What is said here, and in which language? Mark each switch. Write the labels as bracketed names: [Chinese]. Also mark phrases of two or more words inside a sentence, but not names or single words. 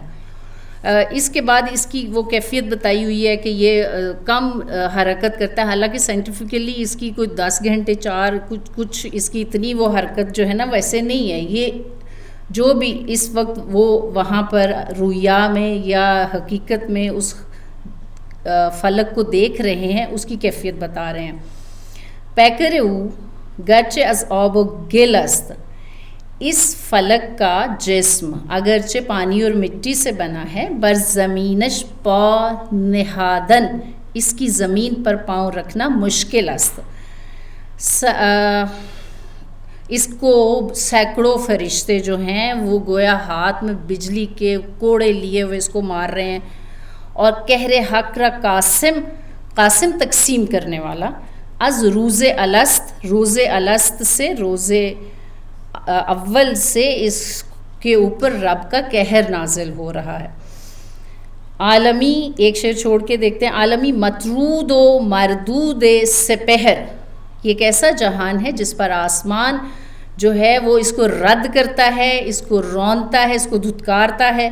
[Urdu] اس کے بعد اس کی وہ کیفیت بتائی ہوئی ہے کہ یہ کم حرکت کرتا ہے، حالانکہ سائنٹیفکلی اس کی کوئی 10 گھنٹے 4 کچھ اس کی اتنی وہ حرکت جو ہے نا ویسے نہیں ہے. یہ جو بھی اس وقت وہ وہاں پر رویا میں یا حقیقت میں اس فلک کو دیکھ رہے ہیں اس کی کیفیت بتا رہے ہیں. [Persian] پیکر او گرچہ از آب و گل است، [Urdu] اس فلک کا جسم اگرچہ پانی اور مٹی سے بنا ہے، [Persian] بر زمینش پا نہادن، [Urdu] اس کی زمین پر پاؤں رکھنا [Persian] مشکل است. [Urdu] اس کو سینکڑوں فرشتے جو ہیں وہ گویا ہاتھ میں بجلی کے کوڑے لیے ہوئے اس کو مار رہے ہیں، اور [Persian] قہر حق را قاسم [Urdu] تقسیم کرنے والا، [Persian] از روز الست، [Urdu] روز الست سے روز اول سے اس کے اوپر رب کا قہر نازل ہو رہا ہے. عالمی، ایک شعر چھوڑ کے دیکھتے ہیں، [Persian] عالمی مطرود و مردود سپہر، [Urdu] یہ ایک ایسا جہان ہے جس پر آسمان جو ہے وہ اس کو رد کرتا ہے، اس کو رونتا ہے، اس کو دھتکارتا ہے.